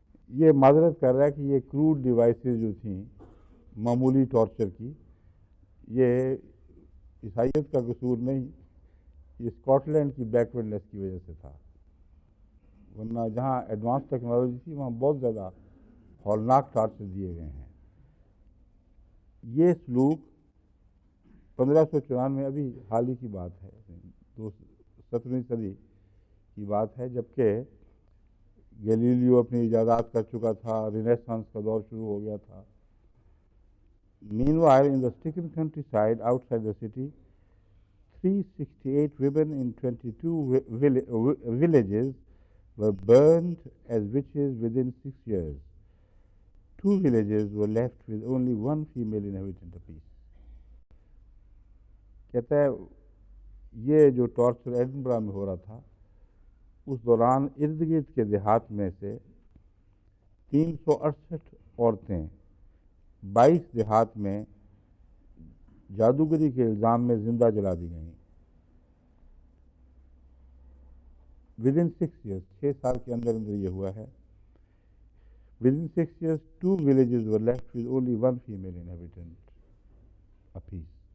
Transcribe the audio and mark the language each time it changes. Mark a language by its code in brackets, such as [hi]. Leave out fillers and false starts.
[ur] یہ معذرت کر رہا ہے کہ یہ کروڈ ڈیوائسز جو تھیں معمولی ٹارچر کی، یہ عیسائیت کا قصور نہیں، یہ اسکاٹ لینڈ کی بیکورڈنیس کی وجہ سے تھا، ورنہ جہاں ایڈوانس ٹیکنالوجی تھی وہاں بہت زیادہ ہولناک ٹارچر دیے گئے ہیں۔ یہ سلوک 1594 ابھی حال ہی کی بات ہے، 17ویں صدی کی بات ہے، جبکہ گیلیلیو اپنی ایجادات کر چکا تھا، رینیسانس کا دور شروع ہو گیا تھا. [en] Meanwhile, in the stricken countryside outside the city, 368 women in 22 villages were burned as witches within 6 years. 2 villages were left with only one female inhabitant apiece. [ur] کہتا ہے یہ جو ٹارچر ایڈنبرا میں ہو رہا تھا، اس دوران ارد گرد کے دیہات میں سے 368 عورتیں 22 دیہات میں جادوگری کے الزام میں زندہ جلا دی گئیں. [en] within 6 years [ur] 6 سال کے اندر اندر یہ ہوا ہے. [en] Within 6 years 2 villages were left with only one female inhabitant apiece.